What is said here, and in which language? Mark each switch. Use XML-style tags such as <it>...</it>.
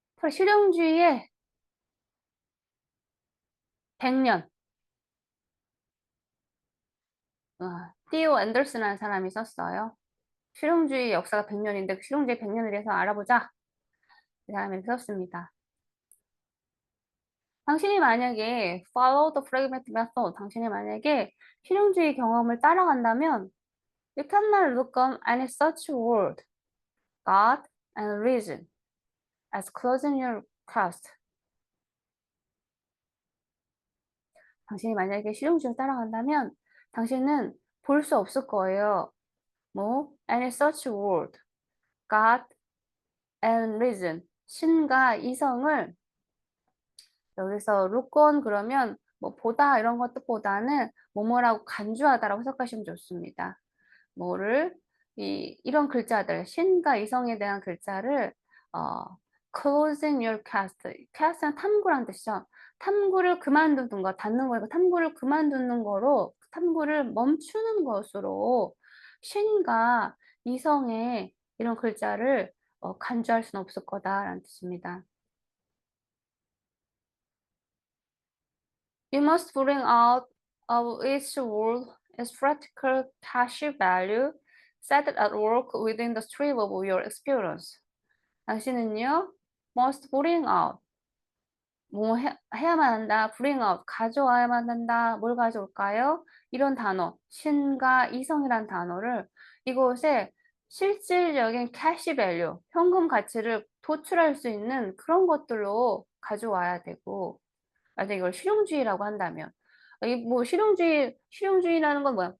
<ko>실용주의의 100년. 티오 앤더슨이라는 사람이 썼어요. 실용주의 역사가 100년인데 그 실용주의 100년에 대해서 알아보자. 그 다음에 썼습니다. 당신이 만약에</ko> <en>follow the pragmatic method,</en> <ko>당신이 만약에 실용주의 경험을 따라간다면</ko> <en>you cannot look on any such word, God and reason as closing your trust.</en> <ko>당신이 만약에 실용주의를 따라간다면 당신은 볼 수 없을 거예요. 뭐</ko> <en>any such word, God and reason,</en> <ko>신과 이성을 여기서</ko> <en>look on</en> <ko>그러면 뭐 보다 이런 것 뜻보다는 뭐뭐라고 간주하다라고 해석하시면 좋습니다. 뭐를 이런 글자들 신과 이성에 대한 글자를</ko> <en>closing your cast, cast</en> <ko>는 탐구란 뜻이죠. 탐구를 그만두는 거, 닫는 거니까 탐구를 그만두는 거로 탐구를 멈추는 것으로 신과 이성의 이런 글자를 간주할 수는 없을 거다라는 뜻입니다.</ko> <en>You must bring out of each word its practical cash value set at work within the stream of your experience.</en> <ko>당신은요,</ko> <en>must bring out,</en> <ko>뭐 해야만 한다,</ko> <en>bring out,</en> <ko>가져와야만 한다, 뭘 가져올까요? 이런 단어, 신과 이성이란 단어를 이곳에 실질적인</ko> <en>cash value,</en> <ko>현금 가치를 도출할 수 있는 그런 것들로 가져와야 되고, 만약 이걸 실용주의라고 한다면 이 뭐 실용주의라는 건 뭐야?</ko>